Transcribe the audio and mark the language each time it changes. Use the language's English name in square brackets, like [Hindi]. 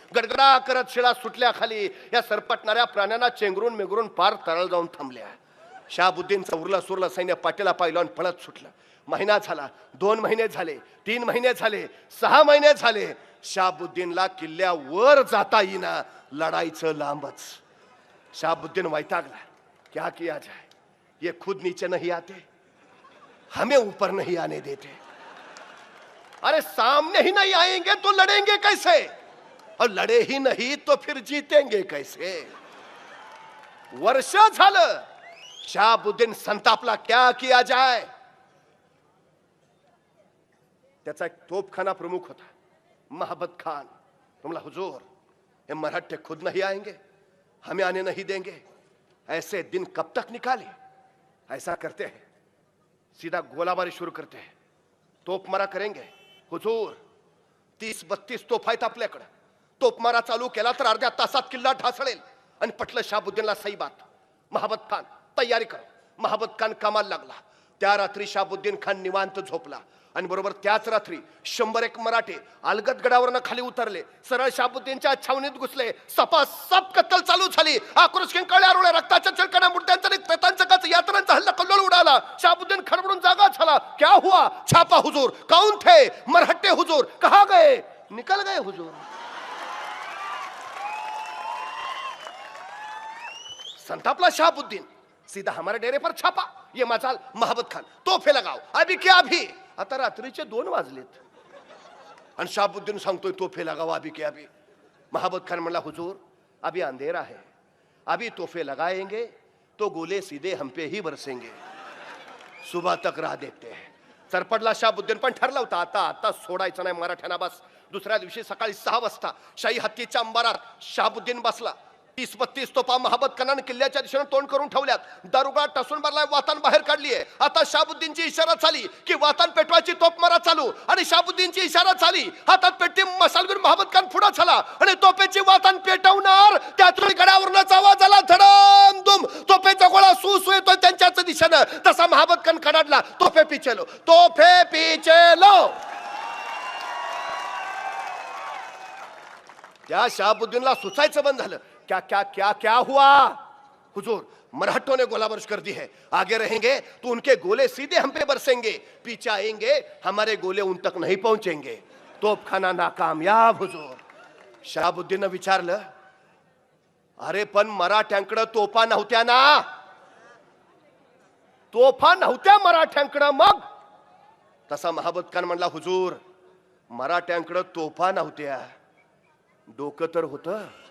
[Marathi] गडगडा करत शिळा सुटल्या खाली. या सरपटणाऱ्या प्राण्यांना चेंगरून मेंगरून पार तळाला जाऊन थांबल्या. शाहबुद्दीनचं उरलं सुरलं सैन्य पाठीला पायलवान पळत सुटलं. महिना झाला, 2 महिने झाले, 3 महिने झाले, 6 महिने झाले. शाहबुद्दीनला किल्ल्यावर जाता येईना. लढाईचं लांबच. शाहबुद्दीन वैतागला. [Hindi] क्या किया जाए, ये खुद नीचे नहीं आते, हमें ऊपर नहीं आने देते. अरे सामने ही नहीं आएंगे तो लड़ेंगे कैसे, और लड़े ही नहीं तो फिर जीतेंगे कैसे. [Marathi] वर्ष झालं. शाहबुद्दीन संतापला. [Hindi] क्या किया जाए. [Marathi] त्याचा एक तोपखाना प्रमुख होता महाबत खान. [Hindi] तुमला, हुजूर ये मराठे खुद नहीं आएंगे, हमें आने नहीं देंगे. ऐसे दिन कब तक निकाले. ऐसा करते हैं, सीधा गोलाबारी शुरू करते हैं, तोपमारा करेंगे. [Marathi] हुजूर 30-32 तोफ आहेत आपल्याकडे. तोपमारा चालू केला तर अर्ध्या तासात किल्ला ढासळेल. आणि पटलं शाहबुद्दीनला [Hindi] सही बात. [Marathi] महाबत खान [Hindi] तयारी करो. [Marathi] महाबत खान कामाला लागला. त्या रात्री शहाबुद्दीन खान निवांत झोपला आणि बरोबर त्याच रात्री 101 मराठे अलगद गडावरनं खाली उतरले, सरळ शहाबुद्दीनच्या छावणीत घुसले. सपासप कत्तल चालू झाली. आक्रोश किंकाळ्या रोळ्या, रक्ताच्या चिळकण्या, मुर्द्यांचा आणि प्रेतांचा काच, यातनांचा हल्ला कल्लोळ उडाला. शहाबुद्दीन खडबडून जागा झाला. [Hindi] क्या हुआ? छापा हुजूर. कौन थे? मरहट्टे हुजूर. कहा गए? निकल गए हुजूर. [Marathi] संतापला शहाबुद्दीन. [Hindi] सीधा हमारे डेरे पर छापा. ये मजाल महाबत खान, तोफे लगाओ अभी क्या अभी. [Marathi] आता रात्रीचे 2 वाजलेत आणि शहाबुद्दीन सांगतोय [Hindi] तोफे लगाओ अभी क्या अभी. महाबत खान [Marathi] म्हणला [Hindi] हुजूर अभी अंधेरा है, अभी तोफे लगाएंगे तो गोले सीधे हम पे ही बरसेंगे, सुबह तक राह देखते हैं. [Marathi] सरपडला शहाबुद्दीन, पण ठरला होता आता आता सोडायचं नाही मराठ्यांना बस. दुसऱ्या दिवशी सकाळी 6 वाजता शाही हत्तीच्या अंबारात शहाबुद्दीन बसला. 30-32 तोफा महाबत खानाने किल्ल्याच्या दिशेने तोंड करून ठेवल्यात. दारुगळा टसून मारलाय, वातान बाहेर काढलीये. आता शहाबुद्दीनची इशारा झाली की वातान पेटवायची तोफ मारा चालू. आणि शहाबुद्दीनची इशारा झाली, हातात पेटती मसालवीर महाबत खान पुढे झाला आणि तोफेची वातान पेटवणार. त्यातून गडावरनच आवाज आला, धडम दुम. तोफेचा गोळा सुसू येतोय त्यांच्याच दिशेनं. तसा [Hindi] महाबत खान [Marathi] कडाडला, [Hindi] तोफे पिचे लो, तोफे पिचे लो. [Marathi] त्या शहाबुद्दीनला सुचायचं बंद झालं. [Hindi] क्या क्या क्या क्या हुआ? हुजूर मराठों ने गोला बारिश कर दी है, आगे रहेंगे तो उनके गोले सीधे हम पे बरसेंगे, पीछे आएंगे हमारे गोले उन तक नहीं पहुंचेंगे. तोपखाना नाकामयाब हुजूर. [Marathi] शहाबुद्दीन विचारलं, अरे पण मराठ्यांकडे तोफा नव्हत्या ना? तोफा नव्हत्या मराठ्यांकडे मग? तसा महाबत खान म्हणला, हुजूर मराठ्यांकडे तोफा नव्हत्या, डोकं तर होतं.